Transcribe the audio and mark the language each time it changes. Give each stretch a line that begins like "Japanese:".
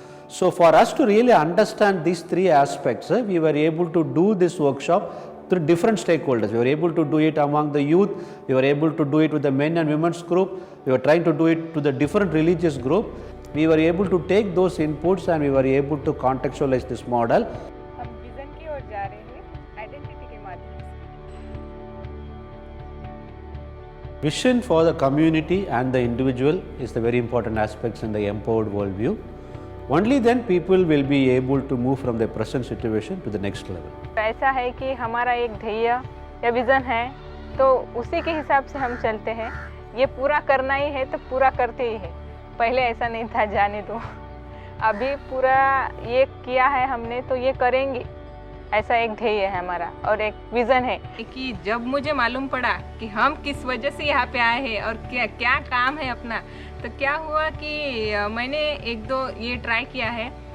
English: So for us to really understand these three aspects, we were able to do this workshop through different stakeholders. We were able to do it among the youth, we were able to do it with the men and women's group, we were trying to do it to the different religious group. We were able to take those inputs and we were able to contextualize this model.
Hindi: हम vision की ओर जा रहे हैं identity के माध्यम से।
English: Vision for the community and the individual is the very important aspects in the empowered worldview. Only then people will be able to move from the present situation to the next level.
Hindi: ऐसा है कि हमारा एक ध्येय या vision है तो उसी के हिसाब से हम चलते हैं। ये पूरा करना ही है तो पूरा करते ही है। पहले ऐसा नहीं था जाने दो, अभी पूरा ये किया है हमने तो ये करेंगे, ऐसा एक ध्येय है हमारा और एक विज़न है कि जब मुझे मालूम पड़ा कि हम किस वजह से यहाँ पे आए हैं और क्या क्या काम है अपना, तो क्या हुआ कि मैंने एक दो ये ट्राई किया है।